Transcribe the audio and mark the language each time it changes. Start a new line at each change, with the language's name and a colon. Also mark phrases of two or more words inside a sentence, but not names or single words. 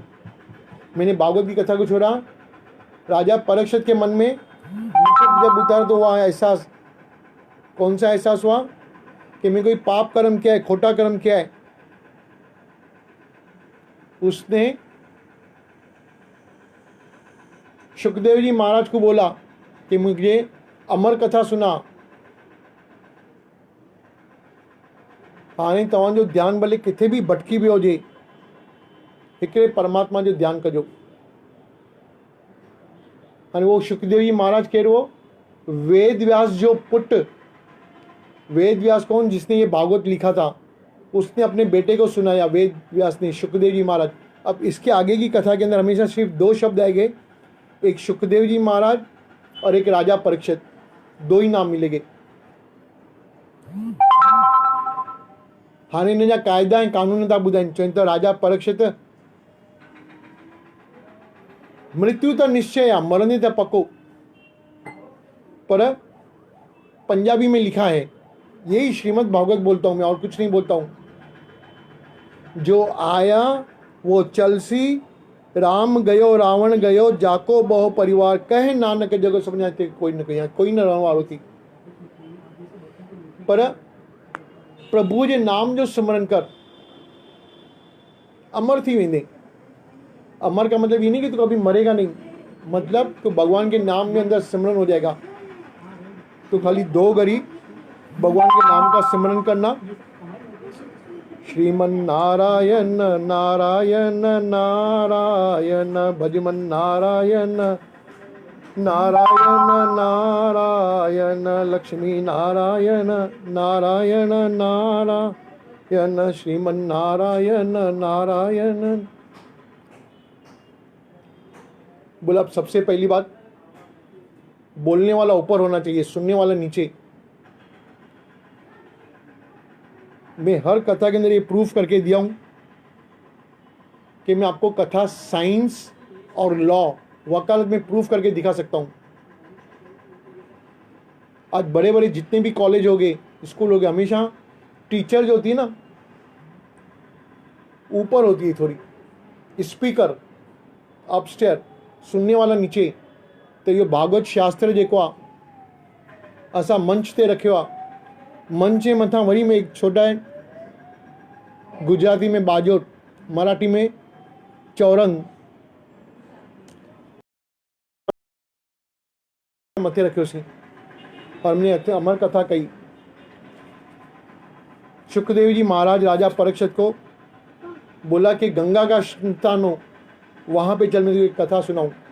Hindi: मैंने भागवत की कथा को छोड़ा। राजा परीक्षित के मन में जब उतारा तो वह एहसास, कौन सा एहसास हुआ कि मैं कोई पाप कर्म किया है, खोटा कर्म किया है। उसने सुखदेव जी महाराज को बोला कि मुझे अमर कथा सुना।
Sindhi: हाणे तव्हांजो ध्यान भले किथे भी भटकी भी हुजे, हिकिड़े परमात्मा जो ध्यान कजो। हाणे वो सुखदेव जी महाराज कहिड़ो हो? वेद व्यास जो पुट। वेद व्यास कौन?
Hindi: जिसने ये भागवत लिखा था, उसने अपने बेटे को सुनाया, वेद व्यास ने, सुखदेव जी महाराज। अब इसके आगे की कथा के अंदर हमेशा सिर्फ 2 शब्द आएंगे, एक सुखदेव जी महाराज और एक राजा परीक्षित, 2 ही नाम मिलेंगे।
Sindhi: हाणे इन जा क़ाइदा ऐं कानून था ॿुधाइनि। चवनि था
Hindi: राजा परीक्षित मृत्यु तो निश्चय है, मरने तो पक्को, पर पंजाबी में लिखा है, यही श्रीमद् भागवत बोलता हूँ मैं, और कुछ नहीं बोलता हूँ।
Sindhi: जो आया वो चलसी, राम गयो रावण गयो, जाको बहु परिवार, कहे नानक जगो समझा थे कोई न कहीं, कोई न रहण वारो थी। पर प्रभु जे नाम जो सिमरन कर, अमर थी वेंदे।
Hindi: अमर का मतलब ये नहीं कि तू कभी मरेगा नहीं, मतलब तो भगवान के नाम में अंदर सिमरन हो जाएगा। तो खाली 2 घड़ी भगवान के नाम का सिमरन करना, श्रीमन नारायण नारायण नारायण, भजमन नारायण नारायण नारायण, लक्ष्मी नारायण नारायण नारायण, श्रीमन नारायण नारायण। बोला अब सबसे पहली बात, बोलने वाला ऊपर होना चाहिए, सुनने वाला नीचे। मैं हर कथा के अंदर ये प्रूफ करके दिया हूँ कि मैं आपको कथा साइंस और लॉ, वकालत में प्रूफ करके दिखा सकता हूँ। आज बड़े बड़े जितने भी कॉलेज हो गए, स्कूल हो गए, हमेशा टीचर जो होती है ना ऊपर होती है थोड़ी,
English: speaker upstair,
Hindi: सुनने वाला नीचे।
Sindhi: तो ये भागवत शास्त्र जेको आहे असां मंच ते रखियो आहे। मंच जे मथां वरी में एक छोटा आहे, गुजराती में बाजोट, मराठी में चौरंग मथे रखियोसीं
Hindi: और हमने अमर कथा कही। शुक्रदेव जी महाराज राजा परीक्षित को बोला कि गंगा का स्थान हो, वहां पे चल मैं तुझे कथा सुनाऊं।